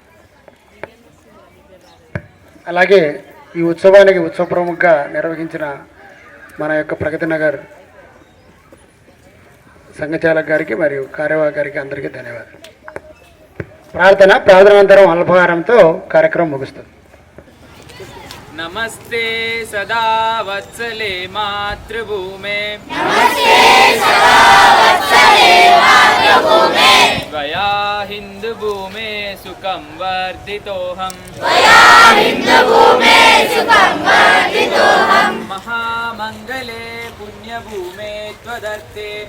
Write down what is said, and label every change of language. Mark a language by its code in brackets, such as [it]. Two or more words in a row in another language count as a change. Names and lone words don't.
[te] అలాగే ఈ ఉత్సవానికి ఉత్సవ ప్రముఖంగా నిర్వహించిన మన యొక్క ప్రగతి నగర్ సంఘచాలక్ గారికి మరియు కార్యవాహక గారికి అందరికీ ధన్యవాదాలు. ప్రార్థనానంతరం అల్పహారంతో కార్యక్రమం ముగుస్తుంది. [sa] नमस्ते सदा वत्सले मातृभूमे त्वया हिन्दुभूमे सुखं वर्धितोऽहम् महामङ्गले पुण्यभूमे त्वदर्थे